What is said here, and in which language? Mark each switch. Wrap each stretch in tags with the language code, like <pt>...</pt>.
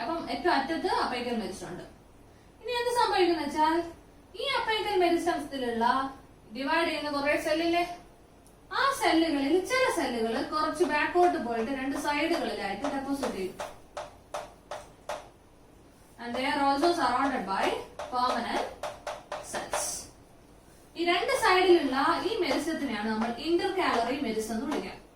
<ml>അപ്പം ഏറ്റവും അറ്റത്ത് അപ്പൈക്കൽ മെരിസ്റ്റം ഉണ്ട്. ഇനി എന്ത് സംഭവിക്കുന്ന വെച്ചാൽ ഈ അപ്പൈക്കൽ മെരിസ്റ്റത്തിലുള്ള ഡിവൈഡ് ചെയ്യുന്ന കുറെ സെല്ലില്ലേ, ആ സെല്ലുകളിൽ ചില സെല്ലുകൾ കുറച്ച് ബാക്കോട്ട് പോയിട്ട് 2 സൈഡുകളിലായിട്ട് ഡെപ്പോസിറ്റ് ചെയ്യും.</ml> <en>And they are also surrounded by permanent cells.</en> <ml>ഈ 2 സൈഡിലുള്ള ഈ മെരിസ്റ്റത്തിനെയാണ് നമ്മൾ ഇന്റർകാലറി മെരിസ്റ്റം എന്ന് വിളിക്കുക.</ml>